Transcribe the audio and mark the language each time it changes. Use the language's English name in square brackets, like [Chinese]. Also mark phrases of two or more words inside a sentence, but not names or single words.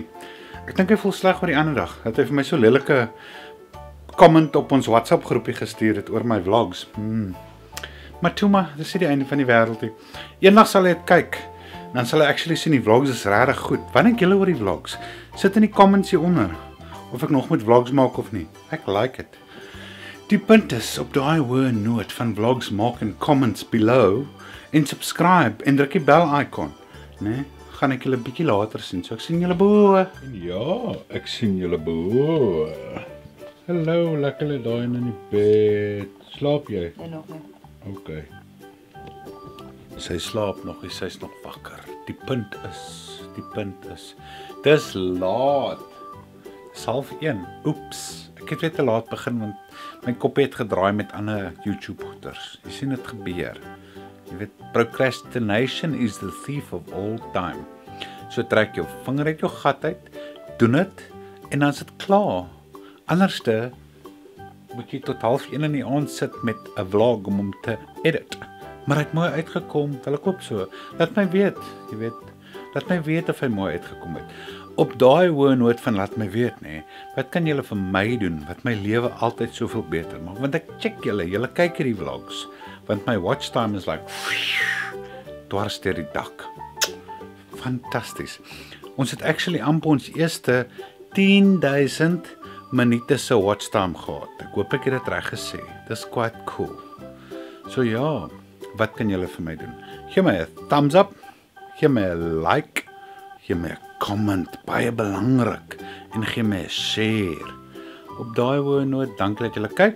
[Afrikaans] Ek dink hy voel sleg oor die ander dag. Dat hy vir my so lelike comment op ons WhatsApp groepie gestuur het oor my vlogs. Maar toe maar, dis nie die einde van die wêreld nie. Eendag sal hy dit kyk. Dan sal hy actually sien die vlogs is regtig goed. Wat dink julle oor die vlogs? Sit in die comments hieronder. Of ek nog moet vlogs maak of nie. [English] Ek like it. [Afrikaans] Die punt is op daai hoë noot van vlogs maak en [English] comments below [Afrikaans] en subscribe en druk die bell icon. Nee, gaan ek julle bietjie later sien. So ek sien julle bo. Ja, ek sien julle bo. Hallo, lekker daai in die bed. Slaap jy? Nee, nog nie. Okay. Sy slaap nog, sy's nog wakker. Die punt is, dis laat. 12:30. Oeps, ek het weer te laat begin want my kop het gedraai met ander YouTube goeters. Jy sien dit gebeur. Jy weet, [English] procrastination is the thief of all time. [Afrikaans] So trek jou vinger uit jou gat uit, doen dit en dan is dit klaar. Anderste moet jy tot 12:30 in die aand sit met 'n vlog om hom te edit. Maar hy het mooi uitgekom, wil ek hoop so. Laat my weet, jy weet. Laat my weet of hy mooi uitgekom het. Op daai hoë noot van laat my weet, nê. Wat kan julle vir my doen wat my lewe altyd soveel beter maak? Want ek check julle kyk hierdie vlogs, want my [English] watch time [Afrikaans] is like dwars deur die dak. Fantasties. Ons het actually amper ons eerste 10,000 minute se [English] watch time [Afrikaans] gehad. Ek hoop ek het dit reg gesê. [English] Dis quite cool. [Afrikaans] So ja, wat kan julle vir my doen? Gee my 'n [English] thumbs up, [Afrikaans] gee my 'n like, gee my 'n comment, baie belangrik, en gee my 'n share. Op daai hoë noot, dankie dat julle kyk.